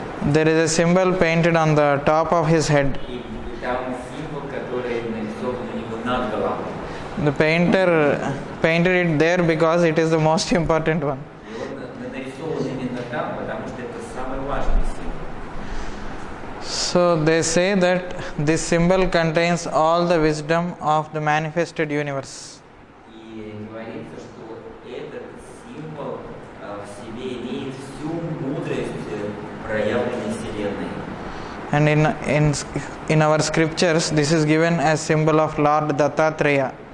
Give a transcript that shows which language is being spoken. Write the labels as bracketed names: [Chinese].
[English] There is a symbol painted on the top of his head. [Russian] И там символ, который нарисован у него над головой. [English] The painter painted it there because it is the most important one. [Russian] И он нарисован именно там, потому что это самый важный символ. [English] So they say that this symbol contains all the wisdom of the manifested universe. [Russian] И говорится, что этот символ в себе имеет всю мудрость проявленной Вселенной. [English] And in our scriptures this is given as symbol of Lord Dattatreya.